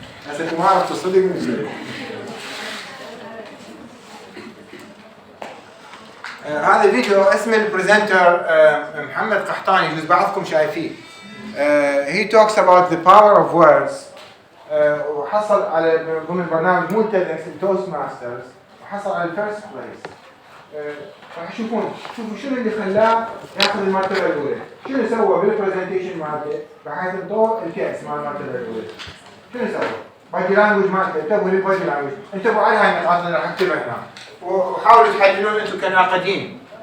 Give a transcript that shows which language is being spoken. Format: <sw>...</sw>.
<ar>هسه انتم ما عرفتوا الصدق من الصدق. هذا الفيديو اسمه البريزنتر محمد قحطاني، يجوز بعضكم شايفيه.</ar> <en>He talks about the power of words.</en> <ar>وحصل على ضمن برنامج مو تيدكس التوست ماسترز، وحصل على الفيرست بليس. راح شوفوا شنو اللي خلاه ياخذ المرتبه الاولى، شنو سوى بالبرزنتيشن مالته بحيث انطوه الكاس مال المرتبه الاولى. شنو سوى؟ بادي لانجوج مالته، انتبهوا للبادي لانجوج، انتبهوا على هاي النقاط اللي راح اكتبها هنا، وحاولوا تحللون انتم كناقدين.</ar>